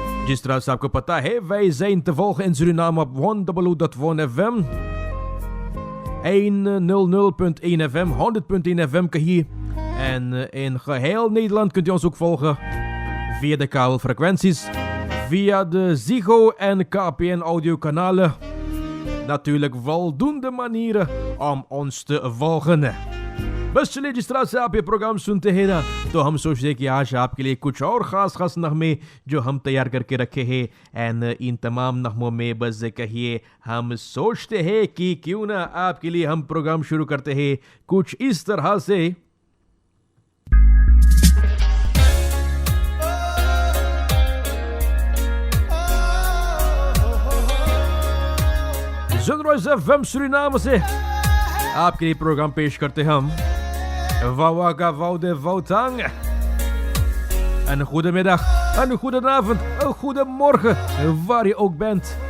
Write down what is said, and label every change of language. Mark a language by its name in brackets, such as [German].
[Hindi] जिस तरह से आपको पता है, [Dutch] wij zijn te volgen in Suriname op 100.1 FM, 100.1 FM, 100.1 FM hier. En in geheel Nederland kunt u ons ook volgen via de kabelfrequenties, via de Ziggo en KPN audiokanalen. Natuurlijk voldoende manieren om ons te volgen. [Hindi] बस चलिए, जिस तरह से आप ये programme सुनते हैं ना, तो हम सोचते कि आज आपके लिए कुछ और ख़ास नगमे जो हम तैयार करके रखे हैं। एंड इन तमाम नगमों में बस कहिए हम सोचते हैं कि क्यों ना आपके लिए हम प्रोग्राम शुरू करते हैं कुछ इस तरह से। Sunrise FM Suriname से आपके लिए प्रोग्राम पेश करते हम Wawaga Woude Woutang. [Dutch] Een goede middag, een goede avond, een goede morgen, waar je ook bent.